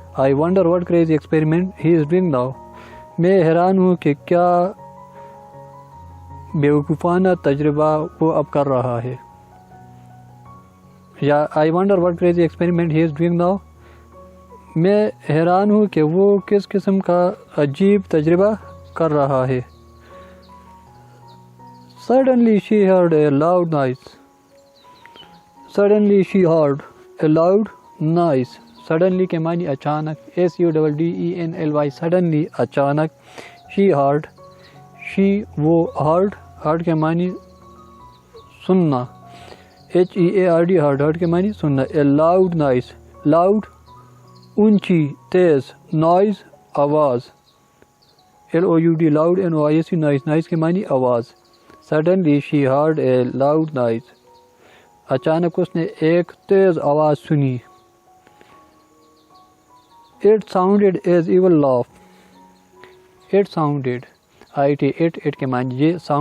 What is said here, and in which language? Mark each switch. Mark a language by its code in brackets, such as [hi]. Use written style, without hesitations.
[en] I wonder what crazy experiment he is doing now [ur] میں حیران ہوں کہ کیا بیوقوفانہ تجربہ وہ اب کر رہا ہے. یا [en] I wonder what crazy experiment he is doing now [ur] میں حیران ہوں کہ وہ کس قسم کا عجیب تجربہ کر رہا ہے. [en] Suddenly she heard a loud noise. Suddenly she heard a loud noise. [ur] Suddenly کے معنی اچانک. [en] SUDDENLY suddenly اچانک. [ur] She heard وہ heard کے معنی سننا. HEARD کے معنی سننا. [en] A loud noise loud اونچی تیز. noise آواز. LOUD loud NOISE noise کے معنی آواز. Suddenly she heard a loud noise [ur] اچانک اس نے ایک تیز آواز سنی. [en] It sounded as evil laugh. It sounded it کے معنی یہ.